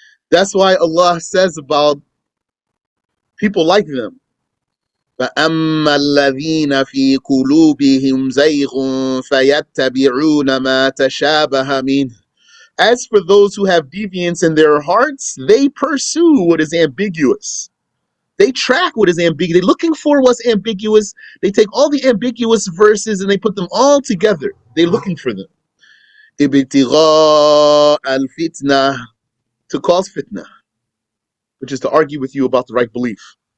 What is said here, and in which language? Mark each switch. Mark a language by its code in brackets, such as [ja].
[en] That's why Allah says about people like them. [ar] فأما الذين في قلوبهم زيغ فيتبعون ما تشابه منه. [en] As for those who have deviance in their hearts, they pursue what is ambiguous. They track what is ambiguous. They're looking for what's ambiguous. They take all the ambiguous verses and they put them all together. They're looking for them. Ibtigha al-fitna, to cause fitna, which is to argue with you about the right belief.